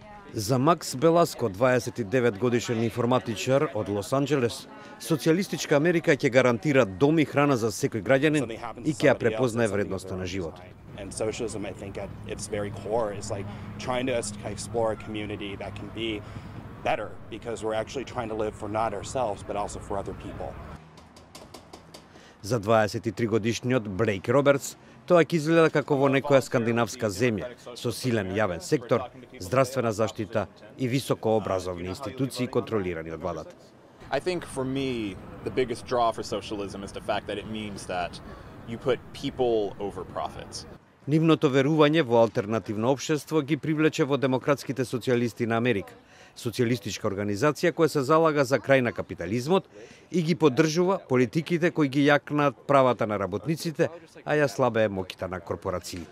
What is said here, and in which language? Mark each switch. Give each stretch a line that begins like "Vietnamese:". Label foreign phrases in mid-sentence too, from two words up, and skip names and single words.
Macedonian: За Макс Беласко, 29 годишен информатичар од Лос Анџелес, социјалистичка Америка ќе гарантира дом и храна за секој граѓанин и ќе ја препознае вредноста на живот.
English: And socialism, I think, at its very core is like trying to explore a community that can be better because we're actually trying to live for not ourselves, but also for other people.
Macedonian: За 23 годишниот Блейк Робертс, тоа ќе изгледа како во некоја скандинавска земја, со силен јавен сектор, здравствена заштита и високообразовни институции контролирани од владата.
English: I think for me, the biggest draw for socialism is the fact that it means that you put people over profits.
Macedonian: Нивното верување во алтернативно општество ги привлече во демократските социјалисти на Америка, социјалистичка организација која се залага за крај на капитализмот и ги поддржува политиките кои ги јакнат правата на работниците, а ја слабее моќта на корпорациите.